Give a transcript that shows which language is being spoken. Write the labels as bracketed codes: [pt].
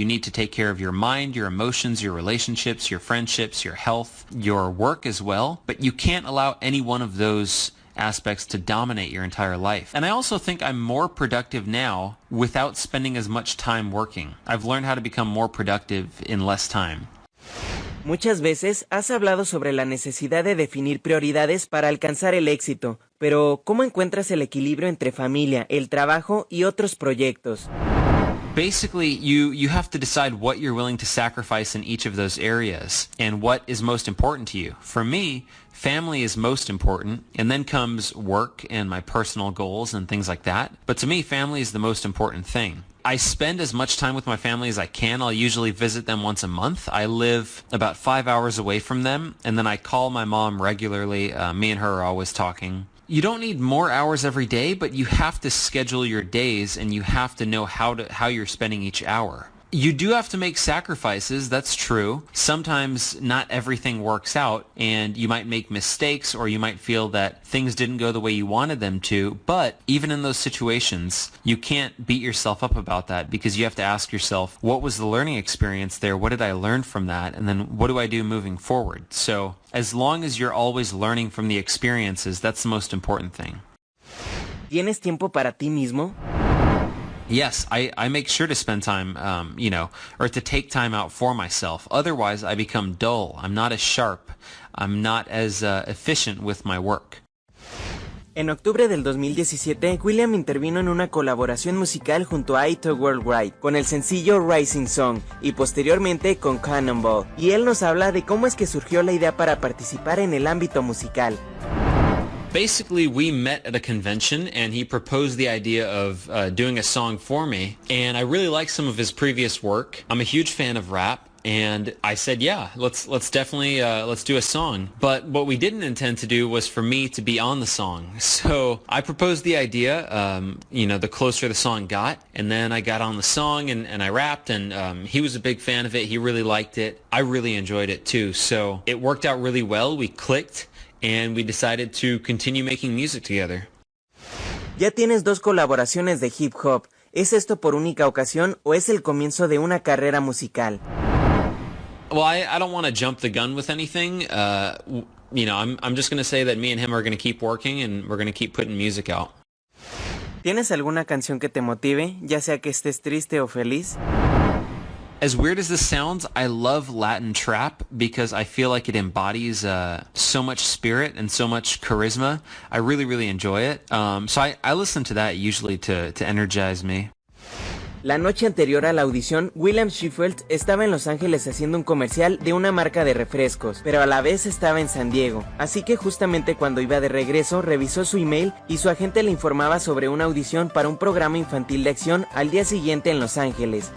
[en] You need to take care of your mind, your emotions, your relationships, your friendships, your health, your work as well, but you can't allow any one of those aspects to dominate your entire life. And I also think I'm more productive now without spending as much time working. I've learned how to become more productive in less time. [es] Muchas veces has hablado sobre la necesidad de definir prioridades para alcanzar el éxito, pero ¿cómo encuentras el equilibrio entre familia, el trabajo y otros proyectos? [en] Basically, you have to decide what you're willing to sacrifice in each of those areas and what is most important to you. For me, family is most important, and then comes work and my personal goals and things like that. But to me, family is the most important thing. I spend as much time with my family as I can. I'll usually visit them once a month. I live about 5 hours away from them, and then I call my mom regularly. Me and her are always talking. You don't need more hours every day, but you have to schedule your days, and you have to know how you're spending each hour. You do have to make sacrifices, that's true. Sometimes not everything works out, and you might make mistakes, or you might feel that things didn't go the way you wanted them to, but even in those situations, you can't beat yourself up about that, because you have to ask yourself, what was the learning experience there? What did I learn from that? And then what do I do moving forward? So as long as you're always learning from the experiences, that's the most important thing. [es] ¿Tienes tiempo para ti mismo? [en] Yes, I make sure to spend time, or to take time out for myself. Otherwise, I become dull. I'm not as sharp. I'm not as efficient with my work. [es] En octubre del 2017, William intervino en una colaboración musical junto a Ito Worldwide, con el sencillo Rising Song, y posteriormente con Cannonball. Y él nos habla de cómo es que surgió la idea para participar en el ámbito musical. [en] Basically, we met at a convention, and he proposed the idea of doing a song for me, and I really like some of his previous work. I'm a huge fan of rap, and I said, yeah, let's definitely let's do a song. But what we didn't intend to do was for me to be on the song. So I proposed the idea, the closer the song got, and then I got on the song and I rapped, and he was a big fan of it. He really liked it. I really enjoyed it too. So it worked out really well. We clicked. And we decided to continue making music together. [es] Ya tienes 2 colaboraciones de hip hop. ¿Es esto por única ocasión o es el comienzo de una carrera musical? [en] Well, I don't want to jump the gun with anything. I'm just going to say that me and him are going to keep working and we're going to keep putting music out. [es] ¿Tienes alguna canción que te motive, ya sea que estés triste o feliz? [en] As weird as this sounds, I love Latin trap because I feel like it embodies so much spirit and so much charisma. I really, really enjoy it. So I listen to that usually to energize me. [es] La noche anterior a la audición, William Shewfelt estaba en Los Ángeles haciendo un comercial de una marca de refrescos, pero a la vez estaba en San Diego, así que justamente cuando iba de regreso revisó su email y su agente le informaba sobre una audición para un programa infantil de acción al día siguiente en Los Ángeles.